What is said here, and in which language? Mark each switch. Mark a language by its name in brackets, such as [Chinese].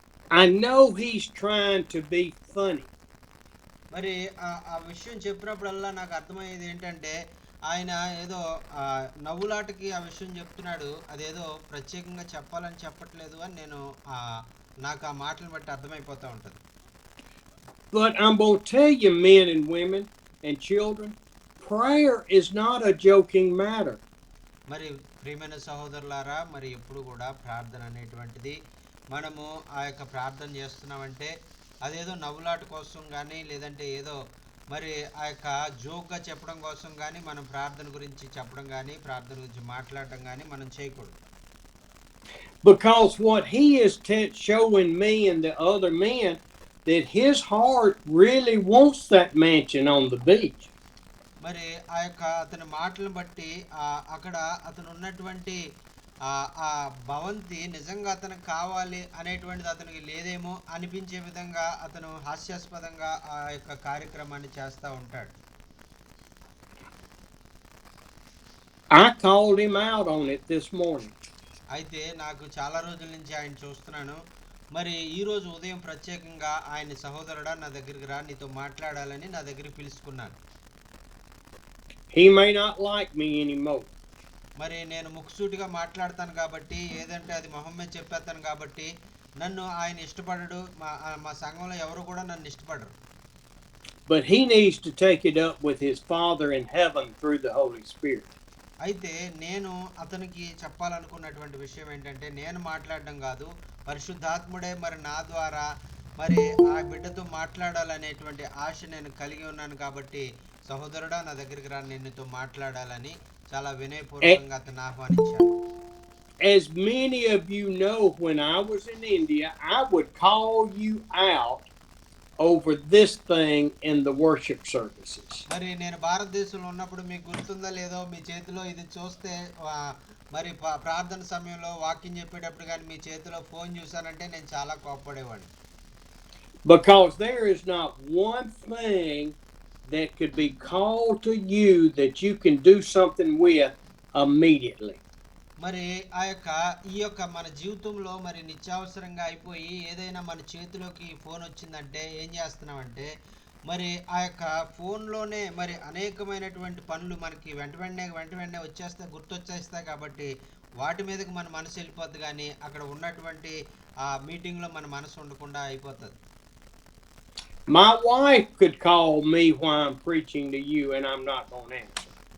[English] I know he's trying to be funny. [Telugu] మరి ఆ విషయం చెప్పినప్పుడల్లా నాకు అర్థమయ్యేది ఏంటంటే ఆయన ఏదో నవ్వులాటకి ఆ విషయం చెప్తున్నాడు, అదేదో ప్రత్యేకంగా చెప్పాలని చెప్పట్లేదు అని నేను నాకు ఆ మాటలను బట్టి అర్థమైపోతూ ఉంటుంది. [English] But I'm going to tell you, men and women and children, prayer is not a joking matter. [Telugu] మరి ప్రియమైన సహోదరులారా, మరి ఎప్పుడు కూడా ప్రార్థన అనేటువంటిది మనము ఆ యొక్క ప్రార్థన చేస్తున్నామంటే అదేదో నవ్వులాట కోసం కానీ లేదంటే ఏదో మరి ఆ యొక్క జోక్గా చెప్పడం కోసం కానీ మనం ప్రార్థన గురించి చెప్పడం కానీ ప్రార్థన గురించి మాట్లాడటం కానీ మనం చేయకూడదు. [English] Because what he is showing me and the other men, that his heart really wants that mansion on the beach. [Telugu] మరి ఆ యొక్క అతని మాటలను బట్టి అక్కడ అతను ఉన్నటువంటి ఆ భవంతి నిజంగా అతనికి కావాలి అనేటువంటిది అతనికి లేదేమో అనిపించే విధంగా అతను హాస్యాస్పదంగా ఆ యొక్క కార్యక్రమాన్ని చేస్తూ ఉంటాడు. [English] I called him out on it this morning. [Telugu] అయితే నాకు చాలా రోజుల నుంచి ఆయన చూస్తున్నాను. మరి ఈ రోజు ఉదయం ప్రత్యేకంగా ఆయన సహోదరుడా నా దగ్గరికి రా, నీతో మాట్లాడాలని నా దగ్గరికి పిలుచుకున్నాను. [English] He may not like me anymore. [Telugu] మరి నేను ముక్కుసూటిగా మాట్లాడతాను కాబట్టి, ఏదంటే అది మొహం మీద చెప్పేస్తాను కాబట్టి నన్ను ఆయన ఇష్టపడడు. మా సంఘంలో ఎవరు కూడా నన్ను ఇష్టపడరు. [English] But he needs to take it up with his Father in heaven through the Holy Spirit. [Telugu] అయితే నేను అతనికి చెప్పాలనుకున్నటువంటి విషయం ఏంటంటే, నేను మాట్లాడడం కాదు, పరిశుద్ధాత్ముడే మరి నా ద్వారా మరి ఆ బిడ్డతో మాట్లాడాలనేటువంటి ఆశ నేను కలిగి ఉన్నాను. కాబట్టి సహోదరుడా నా దగ్గరికి రా, నేను నీతో మాట్లాడాలని చాలా వినయపూర్వకంగా అతను ఆహ్వానించాను. [English] As many of you know, when I was in India, I would call you out over this thing in the worship services. [Telugu] మరి నేను భారతదేశంలో ఉన్నప్పుడు మీకు గుర్తుందో లేదో, మీ చేతిలో ఇది చూస్తే మరి ప్రార్థన సమయంలో వాక్యం చెప్పేటప్పుడు కానీ మీ చేతిలో ఫోన్ చూసానంటే నేను చాలా కోప్పడేవాడిని. [English] Because there is not one thing that could be called to you that you can do something with immediately. [Telugu] మరి ఈ యొక్క మన జీవితంలో మరి నిత్యావసరంగా అయిపోయి ఏదైనా మన చేతిలోకి ఫోన్ వచ్చిందంటే ఏం చేస్తున్నామంటే, మరి ఆ యొక్క ఫోన్లోనే మరి అనేకమైనటువంటి పనులు మనకి వెంట వెంటనే గుర్తొచ్చేస్తాయి. కాబట్టి వాటి మీదకి మన మనసు వెళ్ళిపోద్ది, కానీ అక్కడ ఉన్నటువంటి ఆ మీటింగ్లో మన మనసు ఉండకుండా అయిపోతుంది. [English] My wife could call me while I'm preaching to you and I'm not going to answer.